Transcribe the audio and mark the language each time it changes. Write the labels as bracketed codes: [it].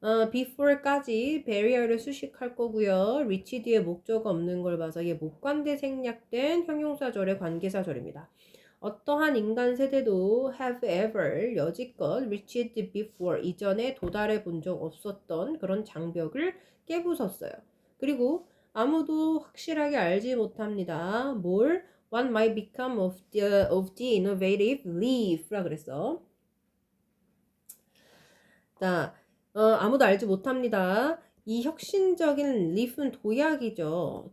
[ko] before까지 barrier를 수식할 거고요. reach 뒤에 목적 없는 걸 봐서 이게 목관대 생략된 형용사절의 관계사절입니다. 어떠한 인간 세대도 [en] have ever [ko] 여지껏 [en] reached before [ko] 이전에 도달해 본 적 없었던 그런 장벽을 깨부쉈어요. 그리고 아무도 확실하게 알지 못합니다. 뭘? [en] What might become of the innovative leaf라 [ko] 그랬어. 자, 아무도 알지 못합니다. 이 혁신적인 leaf은 도약이죠.